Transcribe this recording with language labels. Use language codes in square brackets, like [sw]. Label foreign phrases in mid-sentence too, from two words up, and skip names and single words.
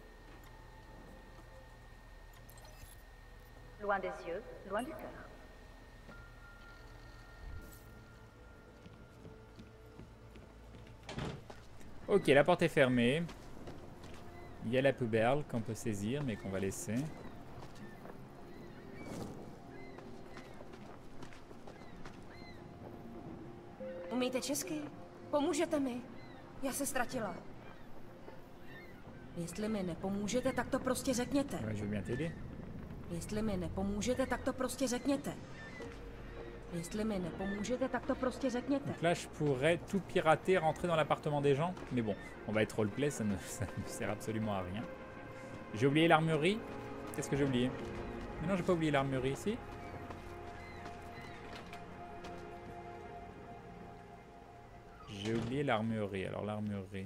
[fr] Loin des yeux, loin du cœur. Ok, la porte est fermée. Il y a la poubelle qu'on peut saisir, mais qu'on va laisser. [cs] Umíte česky? Pomůžete mi? Já se ztratila. Jestli mi nepomůžete, tak to prostě řekněte. [fr] Ouais, je veux bien t'aider. [cs] Jestli mi nepomůžete, tak to prostě řekněte. Jestli mi nepomůžete, tak to prostě řekněte. [fr] Donc là, je pourrais tout pirater, rentrer dans l'appartement des gens. Mais bon, on va être roleplay, ça ne sert absolument à rien. J'ai oublié l'armurerie. Qu'est-ce que j'ai oublié? Mais non, j'ai pas oublié l'armurerie ici. J'ai oublié l'armurerie. Alors l'armurerie.